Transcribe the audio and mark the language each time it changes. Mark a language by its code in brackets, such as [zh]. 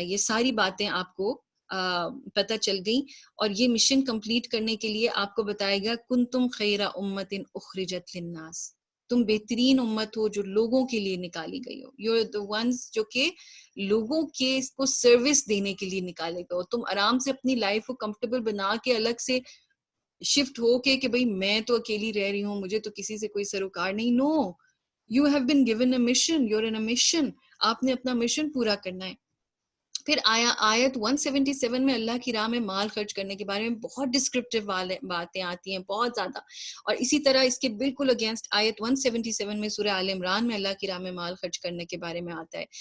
[ur] یہ ساری باتیں آپ کو پتہ چل گئیں، اور یہ مشن کمپلیٹ کرنے کے لیے آپ کو بتایا گیا [ar] کنتم خیر امت اخرجت للناس، [ur] تم بہترین امت ہو جو لوگوں کے لیے نکالی گئی ہو. [en] you are the ones [ur] جو کہ لوگوں کے کو سروس دینے کے لیے نکالے گئے ہو. تم آرام سے اپنی لائف کو کمفرٹیبل بنا کے الگ سے شفٹ ہو کے کہ بھئی میں تو اکیلی رہ رہی ہوں، مجھے تو کسی سے کوئی سروکار نہیں. [en] No, you have been given a mission, you're in a mission. [ur] آپ نے اپنا مشن پورا کرنا ہے. پھر آیت 177 میں اللہ کی راہ میں مال خرچ کرنے کے بارے میں بہت ڈسکرپٹیو باتیں آتی ہیں، بہت زیادہ. اور اسی طرح اس کے بالکل اگینسٹ آیت 177 میں سورہ آل عمران میں اللہ کی راہ میں مال خرچ کرنے کے بارے میں آتا ہے.